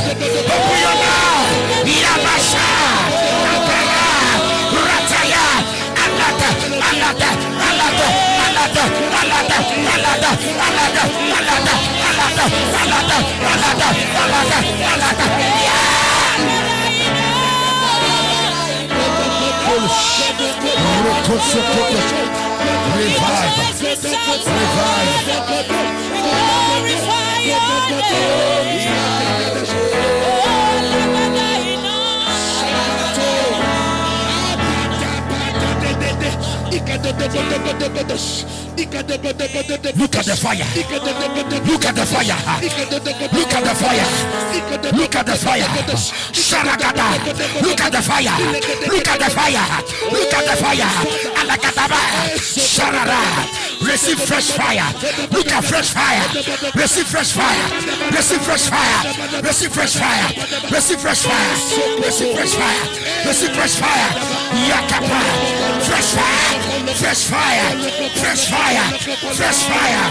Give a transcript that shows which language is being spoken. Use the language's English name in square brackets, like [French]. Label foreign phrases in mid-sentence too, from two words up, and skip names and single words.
[English] Open your mouth! Yabasha! Apara! Rataya! Alata! Alata! Alata! Alata! Alata! Alata! Alata! Alata! Alata! Alata! Alata! Alata! Alata! Revive! Revive! glorify your Look at the fire. Look at the fire. Look at the fire. Look at the fire. Sharagada. Look at the fire. Look at the fire. Look at the fire. Alakataba. Sharara. Receive fresh fire. Look at fresh fire. Receive fresh fire. Receive fresh fire. Receive fresh fire. Receive fresh fire. Receive fresh fire. Receive fresh fire. Yakapa. Fresh fire. Fresh fire. Fresh fire. Fresh fire.